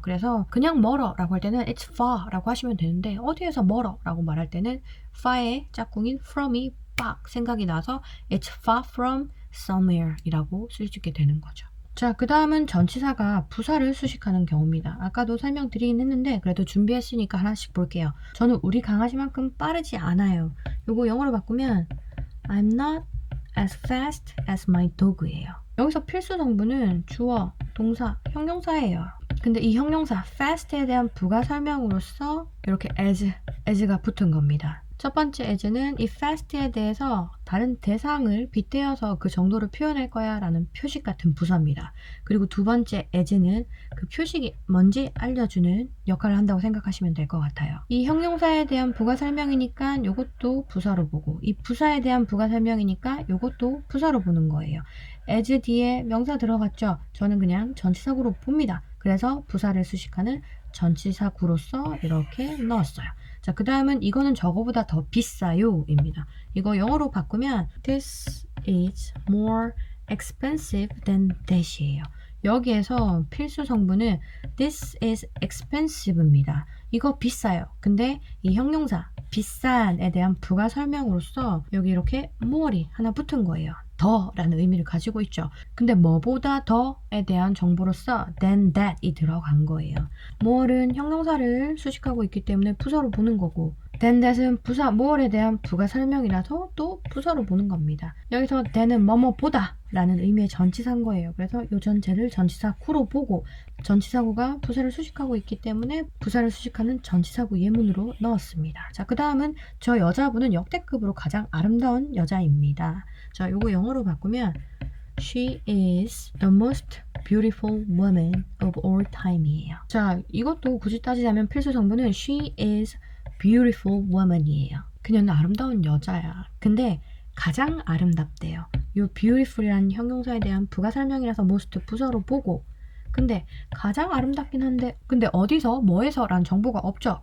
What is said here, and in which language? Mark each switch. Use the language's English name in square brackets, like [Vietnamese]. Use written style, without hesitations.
[Korean] 그래서 그냥 멀어 라고 할 때는 [English] it's far [Korean] 라고 하시면 되는데 어디에서 멀어 라고 말할 때는 far의 짝꿍인 from이 빡 생각이 나서 [English] it's far from somewhere [Korean] 이라고 쓸 수 있게 되는 거죠. 자, 그 다음은 전치사가 부사를 수식하는 경우입니다. 아까도 설명드리긴 했는데 그래도 준비했으니까 하나씩 볼게요. 저는 우리 강아지만큼 빠르지 않아요. 요거 영어로 바꾸면 [English] I'm not as fast as my dog예요. [Korean] 여기서 필수 성분은 주어, 동사, 형용사예요. 근데 이 형용사 fast에 대한 부가 설명으로서 이렇게 as가 붙은 겁니다. 첫 번째 as는 이 fast에 대해서 다른 대상을 빗대어서 그 정도를 표현할 거야 라는 표식 같은 부사입니다. 그리고 두 번째 as는 그 표식이 뭔지 알려주는 역할을 한다고 생각하시면 될 것 같아요. 이 형용사에 대한 부가 설명이니까 이것도 부사로 보고 이 부사에 대한 부가 설명이니까 이것도 부사로 보는 거예요. as 뒤에 명사 들어갔죠? 저는 그냥 전치사구로 봅니다. 그래서 부사를 수식하는 전치사구로서 이렇게 넣었어요. 자, 그 다음은 이거는 저거보다 더 비싸요 입니다. 이거 영어로 바꾸면 [English] This is more expensive than that이에요. [Korean] 여기에서 필수 성분은 [English] This is expensive [Korean] 입니다. 이거 비싸요. 근데 이 형용사 비싼에 대한 부가 설명으로서 여기 이렇게 more이 하나 붙은 거예요. 더 라는 의미를 가지고 있죠. 근데 뭐보다 더에 대한 정보로서 than that이 들어간 거예요. more은 형용사를 수식하고 있기 때문에 부사로 보는 거고 than that은 부사 more에 대한 부가 설명이라서 또 부사로 보는 겁니다. 여기서 than은 뭐뭐보다 라는 의미의 전치사인 거예요. 그래서 요 전체를 전치사구로 보고 전치사구가 부사를 수식하고 있기 때문에 부사를 수식하는 전치사구 예문으로 넣었습니다. 자, 그 다음은 저 여자분은 역대급으로 가장 아름다운 여자입니다. 자, 요거 영어로 바꾸면 [English] She is the most beautiful woman of all time이에요. [Korean] 자, 이것도 굳이 따지자면 필수 성분은 [English] She is beautiful woman [Korean] 이에요. 그녀는 아름다운 여자야. 근데 가장 아름답대요. 이 beautiful이라는 형용사에 대한 부가 설명이라서 most 부사로 보고 근데 가장 아름답긴 한데 근데 어디서 뭐에서 라는 정보가 없죠.